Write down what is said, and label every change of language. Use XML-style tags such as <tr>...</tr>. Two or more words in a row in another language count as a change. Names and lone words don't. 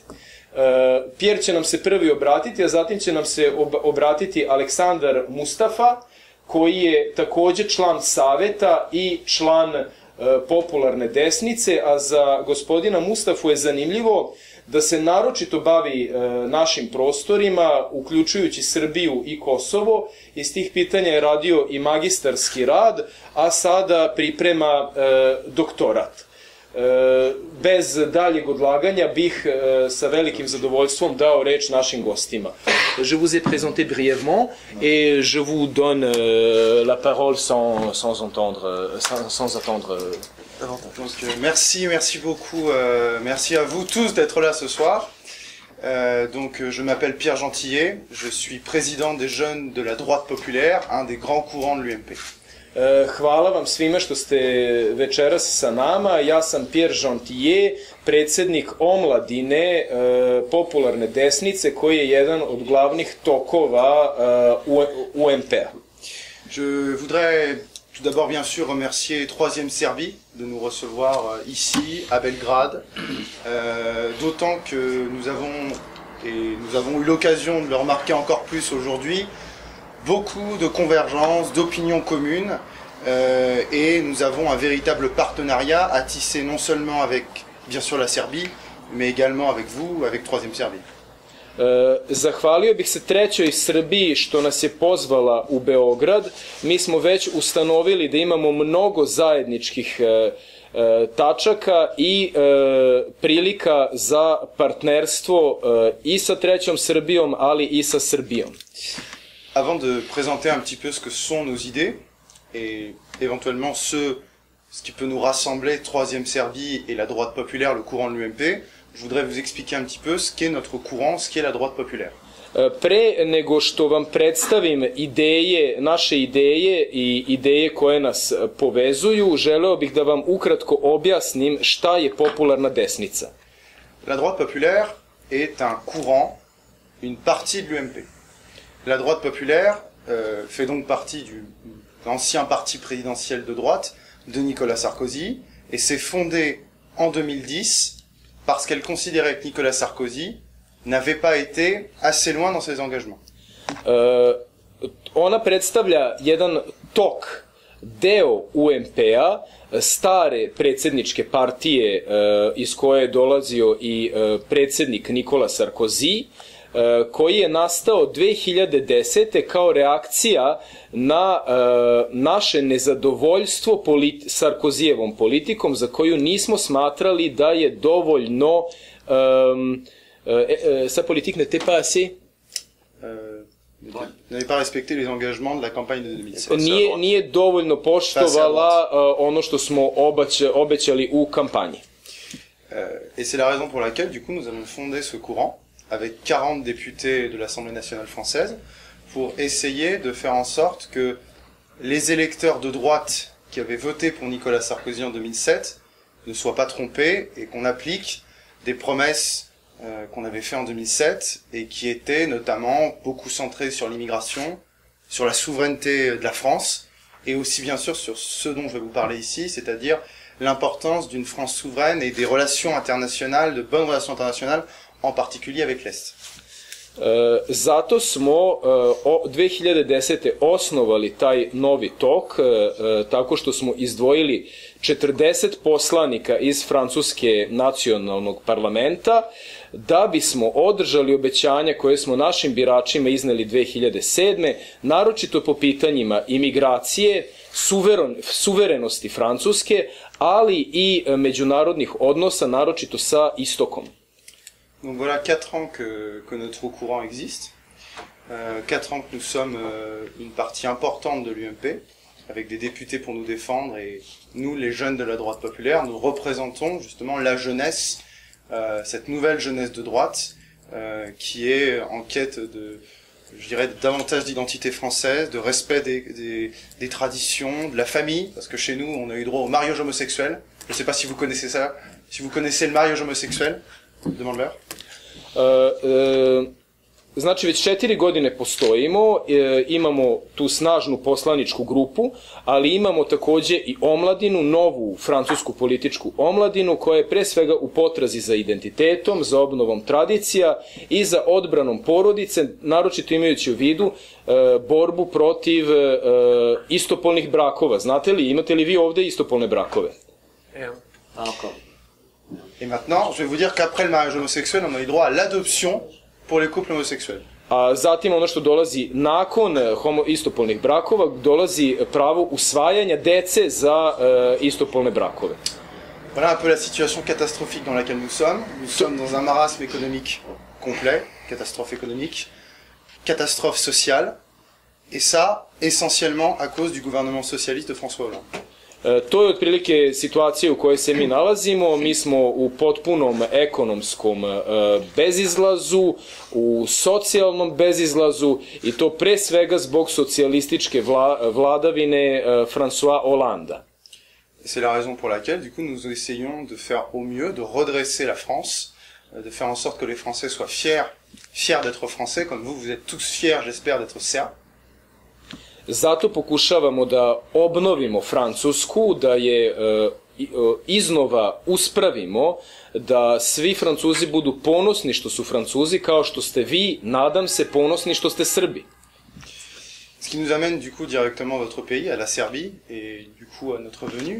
<sr>Pierre će nam se prvi obratiti, a zatim će nam se obratiti Aleksandar Mustafa, koji je takođe član saveta i član popularne desnice, a za gospodina Mustafu je zanimljivo da se naročito bavi našim prostorima, uključujući Srbiju i Kosovo. Iz tih pitanja je radio i magistarski rad, a sada priprema doktorat. Bez daljeg odlaganja bih sa velikim zadovoljstvom dao reč našim gostima.</sr> <fr>Je vous ai présenté brièvement et je vous donne la parole sans attendre Donc, merci beaucoup, merci à vous tous d'être là ce soir. Je m'appelle Pierre Gentillet, je suis président des jeunes de la droite populaire, un des grands courants de l'UMP.</fr> <sr>Hvala vam svima što ste večeras sa nama. Ja sam Pierre Gentillet, predsednik omladine popularne desnice, koji je jedan od glavnih tokova UMP-a.</sr> <fr>Je voudrais tout d'abord bien sûr remercier Troisième Serbie de nous recevoir ici à Belgrade, d'autant que nous avons eu l'occasion de le remarquer encore plus aujourd'hui, beaucoup de convergences, d'opinions communes, et nous avons un véritable partenariat à tisser non seulement avec, bien sûr, la Serbie, mais également avec vous, avec Troisième Serbie.</fr> <sr>Zahvalio bih se Trećoj Srbiji što nas je pozvala u Beograd. Mi smo već ustanovili da imamo mnogo zajedničkih tačaka i prilika za partnerstvo i sa Trećom Srbijom, ali i sa Srbijom.</sr> <fr>Avant de présenter un petit peu ce que sont nos idées, et éventuellement ce qui peut nous rassembler, Troisième Serbie et la droite populaire, le courant de l'UMP, je voudrais vous expliquer un petit peu ce qu'est notre courant, ce qu'est la droite populaire.</fr> <sr>Pre nego što vam predstavim naše ideje i ideje koje nas povezuju, želeo bih da vam ukratko objasnim šta je popularna desnica.</sr> <fr>La droite populaire est un courant, une partie de l'UMP. La droite populaire fait donc partie de l'ancien parti présidentiel de droite de Nicolas Sarkozy et s'est fondée en 2010 parce qu'elle considérait que Nicolas Sarkozy n'avait pas été assez loin dans ses engagements.</fr> <sr>Ona predstavlja jedan tok, deo UMP-a, stare predsjedničke partije iz koje je dolazio i predsjednik Nikola Sarkozy, koji je nastao 2010. kao reakcija na naše nezadovoljstvo Sarkozijevom politikom, za koju nismo smatrali da je dovoljno...</sr> <fr>Sa politique n'était pas assez... N'avait pas respecté les engagements de la campagne de 2007.</fr> <sr>Nije dovoljno poštovala ono što smo obećali u kampanji.</sr> <fr>Et c'est la raison pour laquelle, du coup, nous avons fondé ce courant avec 40 députés de l'Assemblée nationale française pour essayer de faire en sorte que les électeurs de droite qui avaient voté pour Nicolas Sarkozy en 2007 ne soient pas trompés et qu'on applique des promesses qu'on avait fait en 2007 et qui étaient notamment beaucoup centrées sur l'immigration, sur la souveraineté de la France et aussi bien sûr sur ce dont je vais vous parler ici, c'est-à-dire l'importance d'une France souveraine et des relations internationales, de bonnes relations internationales, en particulier avec l'Est.</fr> <sr>Zato smo 2010. osnovali taj novi tok tako što smo izdvojili 40 poslanika iz Francuske nacionalnog parlamenta da bismo održali obećanja koje smo našim biračima izneli 2007. naročito po pitanjima imigracije, suverenosti Francuske, ali i međunarodnih odnosa, naročito sa istokom.</sr> <fr>Donc voilà 4 ans que notre courant existe, 4 ans que nous sommes une partie importante de l'UMP, avec des députés pour nous défendre, et nous, les jeunes de la droite populaire, nous représentons justement la jeunesse, cette nouvelle jeunesse de droite, qui est en quête de, je dirais, davantage d'identité française, de respect des traditions, de la famille, parce que chez nous, on a eu droit au mariage homosexuel. Je ne sais pas si vous connaissez ça, si vous connaissez le mariage homosexuel. Demande-leur.</fr> <sr>Znači, već 4 godine postojimo, imamo tu snažnu poslaničku grupu, ali imamo takođe i omladinu, novu francusku političku omladinu, koja je pre svega u potrazi za identitetom, za obnovom tradicija i za odbranom porodice, naročito imajući u vidu borbu protiv istopolnih brakova. Znate li, imate li vi ovde istopolne brakove? Evo. Tako.</sr> <fr>Et maintenant, je vais vous dire qu'après le mariage homosexuel, on a eu droit à l'adoption pour les couples homosexuels.</fr> <sr>A zatim ono što dolazi nakon istopolnih brakova, dolazi pravo usvajanja dece za istopolne brakove.</sr> <fr>Voilà un peu la situation catastrophique dans laquelle nous sommes. Nous sommes dans un marasme économique complet, catastrophe économique, catastrophe sociale, et ça, essentiellement à cause du gouvernement socialiste de François Hollande.</fr> <sr>To je otprilike situacija u kojoj se mi nalazimo. Mi smo u potpunom ekonomskom bezizlazu, u socijalnom bezizlazu i to pre svega zbog socijalističke vladavine François Hollanda.</sr> <fr>C'est la raison pour laquelle, du coup, nous essayons de faire au mieux, de redresser la France, de faire en sorte que les Français soient fiers d'être Français, comme vous êtes tous fiers, j'espère, d'être Serbes.</fr> <sr>Zato pokušavamo da obnovimo Francusku, da je iznova uspravimo, da svi Francuzi budu ponosni što su Francuzi, kao što ste vi, nadam se, ponosni što ste Srbi.</sr> <fr>Ce qui nous amène du coup directement à votre pays, à la Serbie, et du coup à notre venue.</fr>